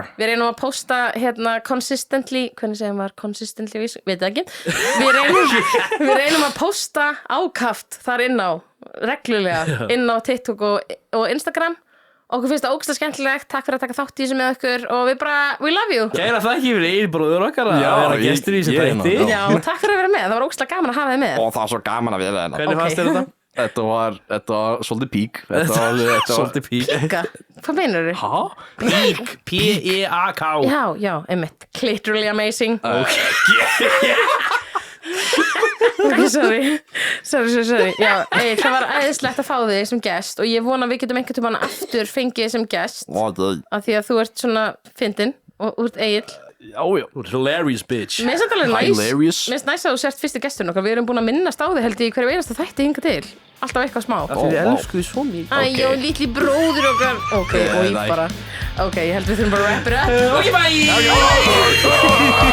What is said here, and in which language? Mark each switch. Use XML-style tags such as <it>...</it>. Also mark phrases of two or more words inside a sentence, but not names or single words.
<is>Við reynum að posta hérna consistently, hvernig segir maður consistently, veit það ekki. Við reynum að posta ákaft þar inn á, reglulega, inn á TikTok og Instagram. Okkur finnst það ógeðslega skemmtilegt, takk fyrir að taka þátt í þessu með okkur og við bara,</is> <en>we love you.</en> <is>Kæra þakki fyrir Egill okkar að vera gestur í þessu þætti. Já, takk fyrir að vera með, það var ógeðslega gaman að hafa þið með. Og það var svo gaman að vera hérna. Hvernig fannst þér þetta? Þetta var svolítið pík. Svolítið pík. Hvað meinarðu? Hæ? Pík, P-E-A-K. Já, einmitt,</is> <en>literally amazing. Ok, sorry.</en> <is>Já, það var æðislegt að fá þig sem gest og ég vona að við getum einhvern tímann aftur fengið þig sem gest af því að þú ert svona fyndin og þú ert Egill. Já.</is> <en>Hilarious bitch.</en> <is>Mér finnst þetta alveg næs.</is> <en>Hilarious.</en> <is>Mér finnst næs að þú sért fyrsti gesturinn okkar. Við erum búin að minnast á þig held ég í hverju einasta þætti hingað til. Alltaf eitthvað smá. Þið elskuðu svo mikið. Æjó, litli bróður okkar. Ok, og ég bara. Ok, ég held við þurfum bara að</is> <en>wrap it up.</en> <is>Ok, bye.</is>